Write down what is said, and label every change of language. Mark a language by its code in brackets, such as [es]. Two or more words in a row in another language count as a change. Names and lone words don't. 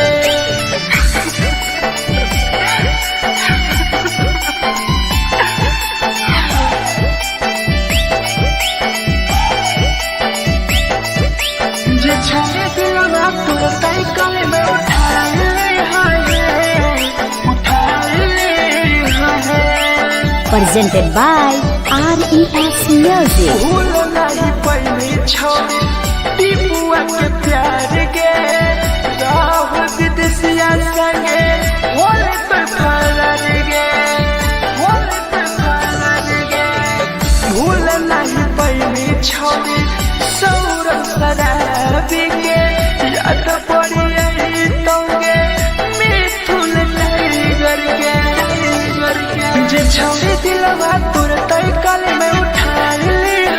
[anp] जे छवि दिलवा तोर तई कल में उठाइली है [en] Presented by RES Music. [anp] भूल नहीं पहली छोड़ी टीपुआ के प्यार के राहुल विदेशिया संगे होले तो फरार गे भूल नहीं पहली छोड़ी सौरभ शराबी के याद पड़ी यही तोगे मिथुन टाइगर के जे छवि दिलवा तोर तई कल में उठाइली